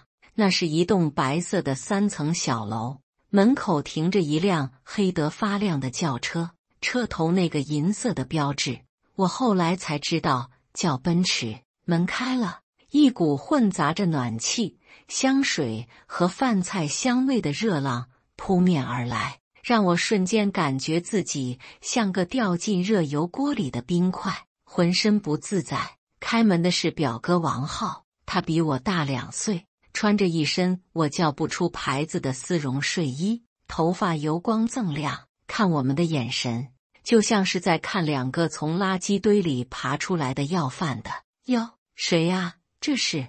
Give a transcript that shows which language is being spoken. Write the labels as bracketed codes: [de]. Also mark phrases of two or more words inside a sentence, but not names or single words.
[zh] 那是一棟白色的3層小樓，門口停着一輛黑得發亮的轎車，車頭那個銀色的標誌，我後來才知道叫奔馳。門開了，一股混雜着暖氣、香水和飯菜香味的熱浪撲面而來。讓我瞬間感覺自己像個掉進熱油鍋裡的冰塊，渾身不自在。開門的是表哥王浩，他比我大2歲，穿着一身我叫不出牌子的絲絨睡衣，頭髮油光锃亮，看我們的眼神就像是在看2個從垃圾堆裡爬出來的要飯的。喲，誰呀？這是。